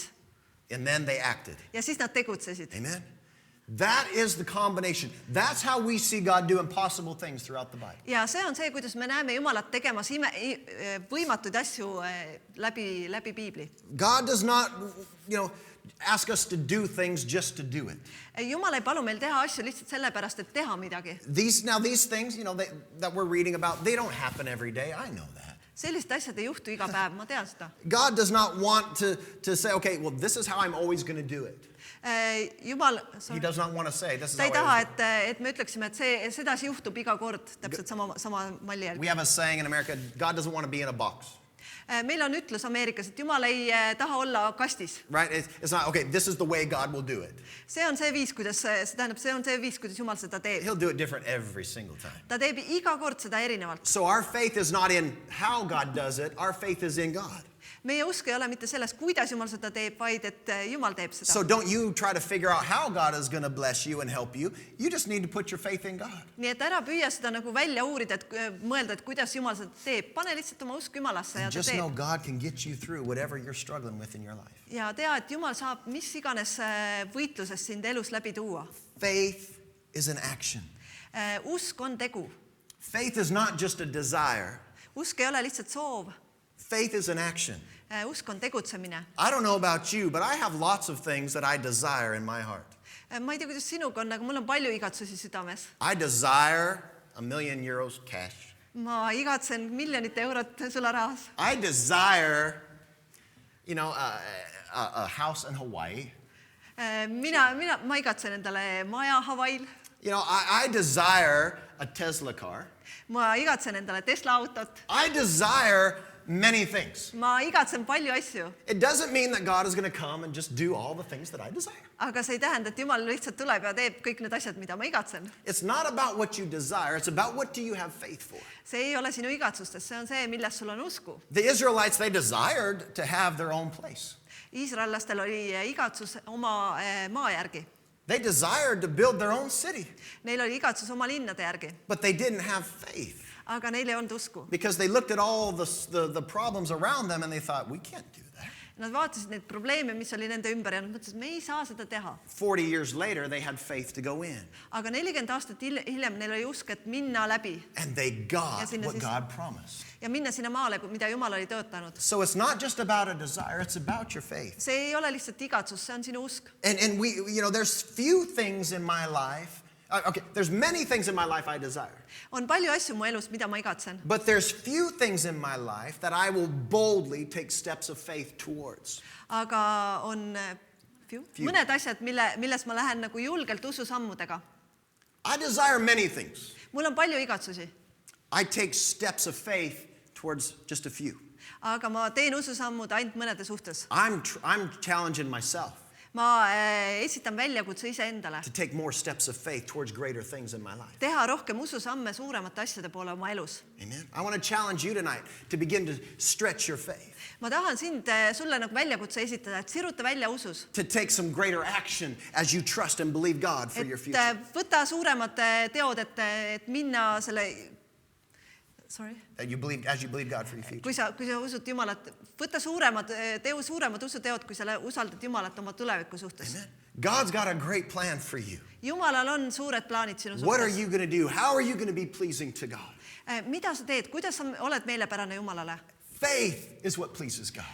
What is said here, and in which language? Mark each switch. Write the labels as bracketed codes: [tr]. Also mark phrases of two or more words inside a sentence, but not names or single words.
[en] And then they acted. [et] Ja siis nad tegutsesid. [en] Amen. That is the combination. That's how we see God do impossible things throughout the Bible. [et] Ja see on see, kuidas me näeme Jumalat tegemas võimatuid asju läbi Piibli. [en] God does not, ask us to do things just to do it. [et] Jumal ei palu meil teha asju lihtsalt sellepärast, et teha midagi. [en] These things, that we're reading about, they don't happen every day. I know that. [et] Sellised asjad ei juhtu iga päev, ma tean seda. [en] God does not want to say, okay, well, this is how I'm always going to do it. [et] Jumal, [en] He does not want to say, this is [et] ta [en] how [et] ei [en] I [et] taha, [en] always do it. [et] et me ütleksime, et sedasi juhtub iga kord, täpselt sama malli järgi. [en] We have a saying in America, God doesn't want to be in a box. [et] Meil on ütlus Ameerikas, et Jumal ei taha olla kastis. [en] Right? It's not, okay, this is the way God will do it. [et] See on see viis, kuidas Jumal seda teeb. [en] He'll do it different every single time. [et] Ta teeb iga kord seda erinevalt. [en] So our faith is not in how God does it. Our faith is in God. [et] Meie usk ei ole mitte selles, kuidas Jumal seda teeb, vaid et Jumal teeb seda. [en] So don't you try to figure out how God is going to bless you and help you. You just need to put your faith in God. [et] Nii et ära püüa seda nagu välja uurida, et mõelda, et kuidas Jumal seda teeb. Pane lihtsalt oma usk Jumalasse ja [en] And [et] ta [en] just know [et] teeb. [en] God can get you through whatever you're struggling with in your life. [et] Ja tea, et Jumal saab mis iganes võitluses sind elus läbi tuua. [en] Faith is an action. [et] Usk on tegu. [en] Faith is not just a desire. [et] Usk ei ole lihtsalt soov. [en] Faith is an action. [et] Usk on tegutsemine. [en] I don't know about you, but I have lots of things that I desire in my heart. [et] Ma ei tea, kuidas sinuga on, aga mul on palju igatsusi südames. [en] I desire €1 million cash. [et] Ma igatsen miljonite eurot sularahas. [en] I desire, a house in Hawaii. [et] Ma igatsen endale maja Hawaiil. [en] I desire a Tesla car. [et] Ma igatsen endale Tesla autot. [en] I desire many things. [et] Ma igatsen palju asju. [en] It doesn't mean that God is going to come and just do all the things that I desire. [et] Aga see ei tähenda, et Jumal lihtsalt tuleb ja teeb kõik need asjad, mida ma igatsen. [en] It's not about what you desire. It's about what do you have faith for. [et] See ei ole sinu igatsustes, see on see, milles sul on usku. [en] The Israelites, they desired to have their own place. [et] Iisraellastel oli igatsus oma maa järgi. [en] They desired to build their own city, [et] Neil oli igatsus oma linnade järgi, [en] but they didn't have faith [et] aga neil ei olnud usku. [en] because they looked at all the problems around them and they thought, we can't do that. [et] Nad vaatasid neid probleeme, mis oli nende ümber ja nad mõtlesid, et me ei saa seda teha. [en] 40 years later, they had faith to go in. [et] Aga 40 aastat hiljem neil oli usk, et minna läbi [en] And they got [et] Ja sinna [en] what [et] siis- [en] God promised. [et] ja minna sinna maale, mida Jumal oli tõotanud. [en] So it's not just about a desire, it's about your faith. [et] See ei ole lihtsalt igatsus, see on sinu usk. [en] And we, there's few things in my life Okay, there's many things in my life I desire. [et] on palju asju mu elus, mida ma igatsen. [en] But there's few things in my life that I will boldly take steps of faith towards. [et] Aga on mõned asjad, milles ma lähen nagu julgelt ususammudega. [en] I desire many things. [et] Mul on palju igatsusi, [en] I take steps of faith towards just a few. [et] aga ma teen ususammud ainult mõnede suhtes. [en] I'm challenging myself [et] Ma esitan väljakutse iseendale. [en] to take more steps of faith towards greater things in my life. [et] Teha rohkem ususamme suuremate asjade poole oma elus. [en] Amen. I want to challenge you tonight to begin to stretch your faith, [et] Ma tahan sulle nagu väljakutse esitada, et siruta välja usus. [en] to take some greater action as you trust and believe God for your future. [et] Et võta suuremad teod, et minna selle... [en] Sorry? As you believe God for your future. [et] Kui sa usud Jumalat, tee suuremad usuteod, kui sa usaldad Jumalat oma tuleviku suhtes. [en] Amen. God's got a great plan for you. [et] Jumalal on suured plaanid sinu [en] What are [et] suhtes. [en] you going to do? How are you going to be pleasing to God? [et] Mida sa teed? Kuidas sa oled meelepärane Jumalale? [en] Faith is what pleases God.